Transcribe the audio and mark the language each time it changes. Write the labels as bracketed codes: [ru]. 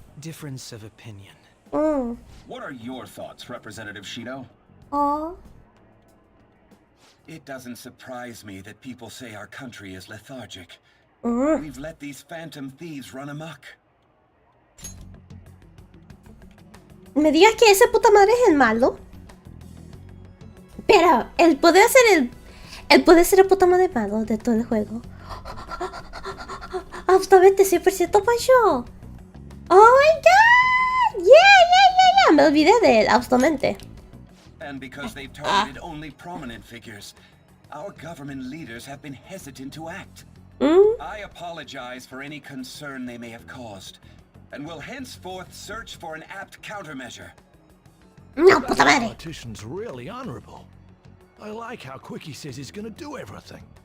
[en] difference of opinion. What are your thoughts, Representative Shido? Oh. It doesn't surprise me that people say our country is lethargic. We've let these phantom thieves run amok. [es] ¿Me digas que ese puta madre es el malo? Pero, él puede ser el puta madre malo de todo el juego. Absolutamente 100% Pasho. [en] Oh my god! Yeah. [es] Me olvidé de él, absolutamente. [en] And because they've targeted only prominent figures, our government leaders have been hesitant to act. I apologize for any concern they may have caused, and will henceforth search for an apt countermeasure. [es] No, puta madre. [en] The politician's really honorable. I like how quick he says he's gonna do everything.